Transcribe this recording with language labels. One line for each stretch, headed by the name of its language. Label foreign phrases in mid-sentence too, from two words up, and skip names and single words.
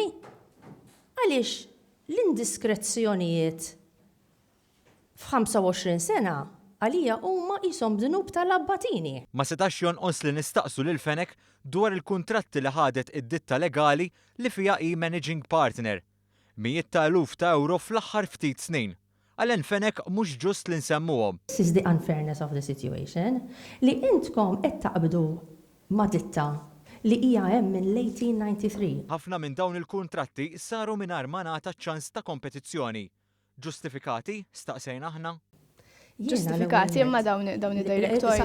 Maltese: Għaliex l-indiskrezzjonijiet f'25 sena għalija huma qishom dnub tal-abbatini. Ma setax jonqos li nistaqsu lil Fenek dwar il-kuntratti li ħadet id-ditta legali li fiha hi
English: managing partner.
Maltese: Mijiet ta' eluf ta' euro fl-aħħar ftit snin. Għalen Fenek mhux ġust li nsemmuhom.
English: This is the unfairness of the situation
Maltese: li intkom qed taqbdu ma' ditta li hija hemm minn l-1893. Ħafna minn dawn il-kuntratti saru mingħajr ma ngħata ċans ta' kompetizzjoni. Ġustifikati? Staqsejna aħna? Ġustifikati imma dawn id-directori.